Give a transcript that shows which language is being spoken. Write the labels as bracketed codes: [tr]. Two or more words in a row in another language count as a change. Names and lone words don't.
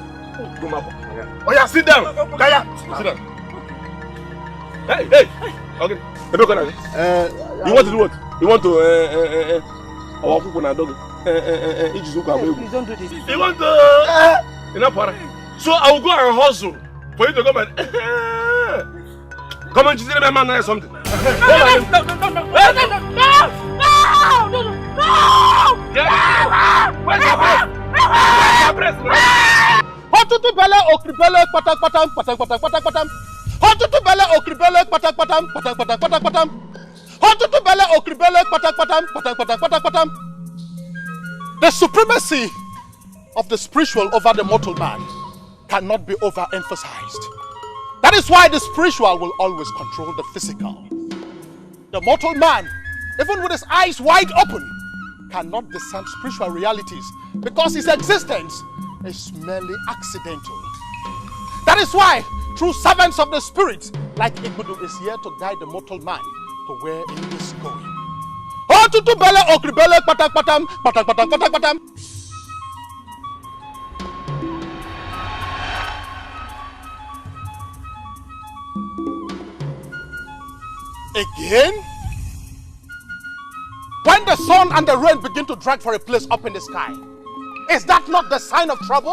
[en] Oh yeah, sit down. Kaya, sit down. Hey. Okay. You want to do what? You want to Please don't do this. You want to so I will go and hustle for you to come and come and choose my man or something. No! Hotutu bele okribele patak patam patak patak patak patam. Hotutu bele okribele patak patam patak patak patak patam. Hotutu bele okribele patak patam patak patak patak patam. The supremacy of the spiritual over the mortal man cannot be overemphasized. That is why the spiritual will always control the physical. The mortal man, even with his eyes wide open, cannot discern spiritual realities because his existence is merely accidental. That is why true servants of the spirit like Igudu is here to guide the mortal man to where he is going. Oh, tutu bele okribele patak patam patak patak patak patam. Again? When the sun and the rain begin to drag for a place up in the sky, is that not the sign of trouble?